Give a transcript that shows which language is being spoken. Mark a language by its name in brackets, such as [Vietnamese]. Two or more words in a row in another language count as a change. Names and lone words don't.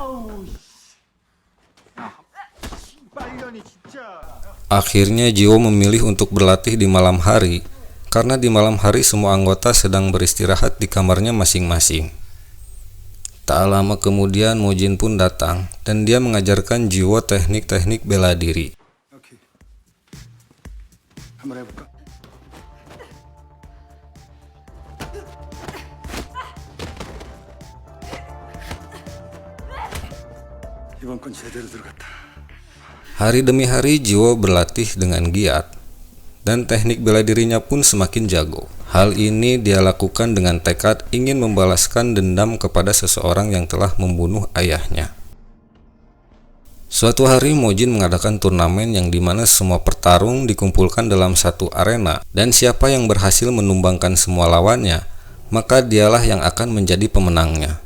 [Indonesian] Akhirnya Jiwo memilih untuk berlatih di malam hari, karena di malam hari semua anggota sedang beristirahat di kamarnya masing-masing. Tak lama kemudian Mujin pun datang dan dia mengajarkan Jiwo teknik-teknik bela diri. [Korean] 오케이. 한번 해볼까? 이번 건 제대로 들어갔다. [Indonesian] Hari demi hari Jiwo berlatih dengan giat dan teknik bela dirinya pun semakin jago. Hal ini dia lakukan dengan tekad ingin membalaskan dendam kepada seseorang yang telah membunuh ayahnya. Suatu hari Mujin mengadakan turnamen yang dimana semua petarung dikumpulkan dalam satu arena dan siapa yang berhasil menumbangkan semua lawannya, maka dialah yang akan menjadi pemenangnya.